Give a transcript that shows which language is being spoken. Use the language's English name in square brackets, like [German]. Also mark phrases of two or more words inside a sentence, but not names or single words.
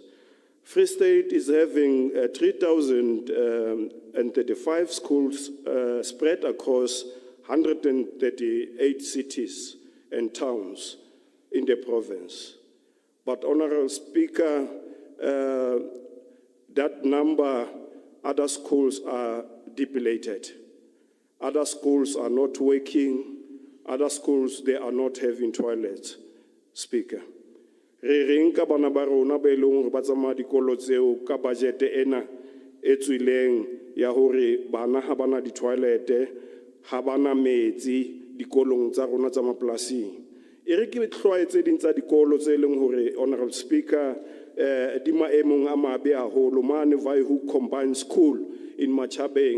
[English] Free State is having 3,035 schools spread across 138 cities and towns in the province. But, Honorable Speaker, that number, other schools are depleted. Other schools are not working. Other schools, they are not having toilets, Speaker. [Southern Sotho] Re reng ka bana ba rona ba eleng hore ba tsamaya dikolo tseo ka budget ena e tswileng ya hore bana ha bana di-toilete, ha bana metsi dikolong tsa rona tsa mapolasing. E re ke tlhoa tse ding tsa dikolo tse leng hore, [English] Honorable Speaker, [Southern Sotho] di maemong a mabe haholo mane Vai-Hoek Combined School in Machabeng.